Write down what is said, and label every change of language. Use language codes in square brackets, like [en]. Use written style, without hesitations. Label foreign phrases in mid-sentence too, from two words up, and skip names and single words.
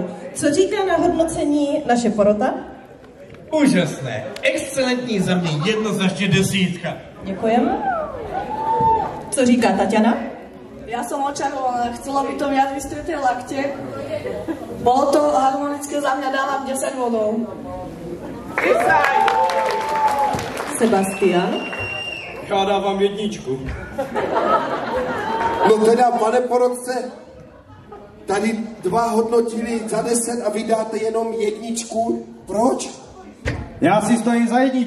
[cs] Co říká na hodnocení naše porota? Úžasné, excelentní, za mě jednoznačně 10. Děkujeme. Co říká Tatiana? [sk] Ja som očarovaná, chcela by to viac vystreté lakte. Bolo to harmonické, za mňa dávam 10 bodov. Sebastian? [cs] Já dávám 1. No teda, pane porodce, tady 2 hodnotili za 10 a vy dáte jenom 1. Proč? Já si stojím za 1.